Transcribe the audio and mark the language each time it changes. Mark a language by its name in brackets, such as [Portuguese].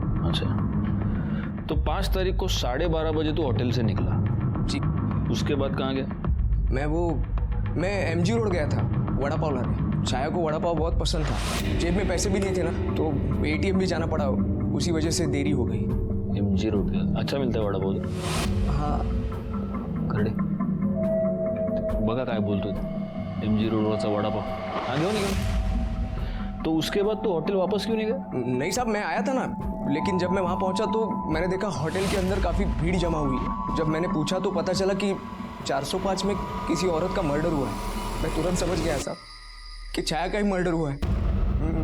[Hindi] अच्छा, तो 5 तारीख को 12:30 बजे तो होटल से निकला जी। उसके बाद कहाँ गया? मैं एमजी रोड गया था वड़ा पाव लाने। छाया को वड़ा पाव बहुत पसंद था, जेब में पैसे भी नहीं थे ना, तो एटीएम भी जाना पड़ा, उसी वजह से देरी हो गई। एमजी रोड पे अच्छा मिलता है वड़ा पाव? हाँ। [Marathi] करडे बघा काय बोलतो, एमजी रोडवरचा वड़ा पाव हाँ घेऊन निघाल। [Hindi] तो उसके बाद तो होटल वापस क्यों नहीं गया? नहीं साहब, मैं आया था ना, लेकिन जब मैं वहाँ पहुँचा तो मैंने देखा होटल के अंदर काफ़ी भीड़ जमा हुई है। जब मैंने पूछा तो पता चला कि 405 में किसी औरत का मर्डर हुआ है। मैं तुरंत समझ गया साहब कि छाया का ही मर्डर हुआ है।